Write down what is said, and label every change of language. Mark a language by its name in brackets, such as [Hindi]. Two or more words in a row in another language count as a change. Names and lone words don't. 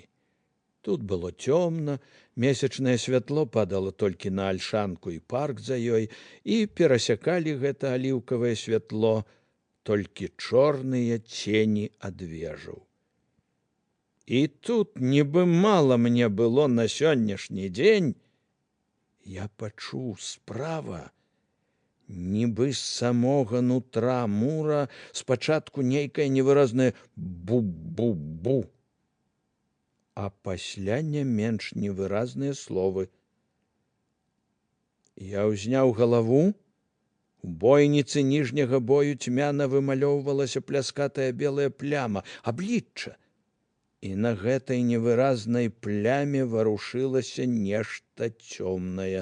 [Belarusian] Тут было цёмна, месячнае святло падало толькі на альшанку і парк за ёй, і перасякалі гэта аліўкавае святло толькі чорныя цені ад вежаў. І тут, нібы мала мне было на сённяшні дзень, я пачуў справа, нібы з самога нутра мура спачатку нейкае невыразнае бу-бу-бу, а пасля не менш невыразныя словы. Я ўзняў галаву. У бойніцы ніжняга бою цьмяна вымалёўвалася пляскатая белая пляма, аблічча. І на гэтай невыразнай пляме варушылася нешта цёмнае.